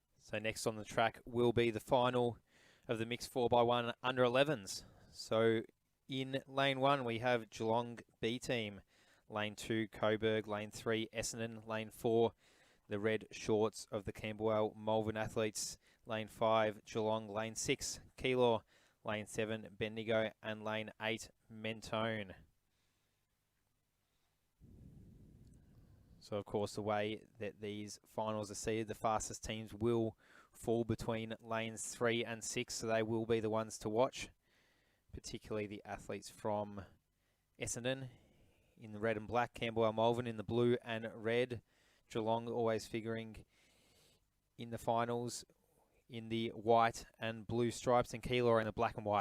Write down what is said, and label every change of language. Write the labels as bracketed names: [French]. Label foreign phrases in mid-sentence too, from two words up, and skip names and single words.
[English] So next on the track will be the final of the mixed 4x1 under 11s. So in lane 1 we have Geelong B team, lane 2 Coburg, lane 3 Essendon, lane 4 the red shorts of the Camberwell Malvern athletes, lane 5 Geelong, lane 6 Keilor, lane 7 Bendigo, and lane 8 Mentone. So, of course, the way that these finals are seeded, the fastest teams will fall between lanes 3 and 6, so they will be the ones to watch, particularly the athletes from Essendon in the red and black, Camberwell Malvern in the blue and red, Geelong always figuring in the finals in the white and blue stripes, and Keilor in the black and white.